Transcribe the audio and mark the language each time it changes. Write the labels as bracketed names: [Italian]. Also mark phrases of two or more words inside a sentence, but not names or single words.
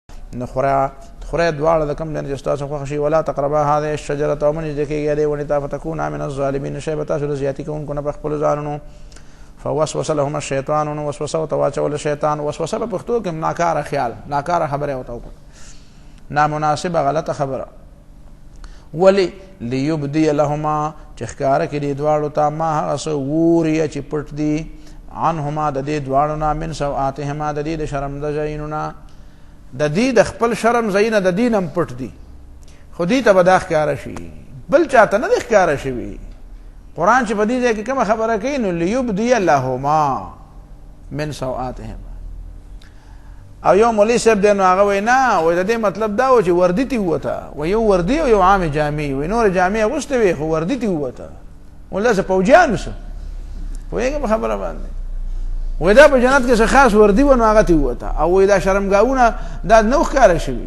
[Pashto] نو خورئ دواړه د کوم ځای نه چې ستاسو خوښه شي. [Arabic] ولا تقربا هذه الشجرة [Pashto] او مه نږدې کېږئ دې ونې ته [Arabic] فتکونا من الظالمین [Pashto] شئ به تاسو د زیاتي کوونکو نه په خپلو ځانونو. [Arabic] فوسوس لهما الشیطان [Pashto] نو وسوسه ورته واچوله شیطان. وسوسه په پښتو کې ناکاره خیال ناکاره خبره ورته وکړه نامناسبه غلطه خبره. [Arabic] ولی لیبدی لهما [Pashto] چې ښکاره کړي دې دواړو ته ما هغه څه ووري چې پټ دي عنهما د دې دواړو نه [Arabic] من سوآتهما [Pashto] د دې د شرم د ځایونو نه د دې د خپل شرم ځایونه د دې نه هم پټ دي خو دې ته به دا ښکاره شي بل چاته نه دی ښکاره شوي. قرآن چې په دې ځای کې کومه خبره کوي نو [Arabic] لیبدی لهما من سوآتهما. [Pashto] او یو مولوي صاحب دی نو هغه وایي نه وایي د دې مطلب دا و چې وردي تې ووته و یو وردي او یو عامې جامې وایي نورې جامې اغوستې وې خو وردي تې ووته وایي داسې پوجیان اوسه پوهېږې په خبره باندې وایي دا په جنت کې څه خاص وردي وه نو هغه تې ووته او وایي دا شرمګاهونه دا نه ښکاره شوي.